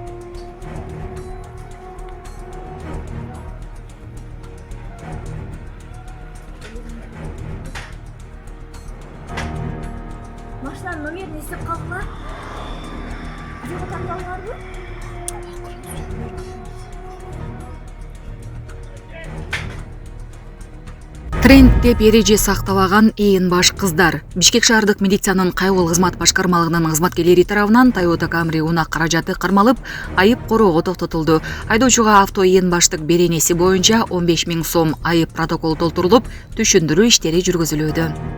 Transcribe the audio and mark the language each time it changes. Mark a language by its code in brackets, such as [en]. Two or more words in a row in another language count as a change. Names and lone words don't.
[kk] Машинаның номерін естіп қалды ма? Жоқ таңдалар ма? [ky] Тренд деп эреже сактабаган ээн баш кыздар. Бишкек шаардык милициянын кайгыл кызмат башкармалыгынын кызматкерлери тарабынан Toyota Camry унак каражаты кармалып, айып короого токтотулду. Айдоочуга авто ээн баштык беренеси боюнча 15 000 сом айып протокол толтурулуп, түшүндүрүү иштери жүргүзүлүүдө.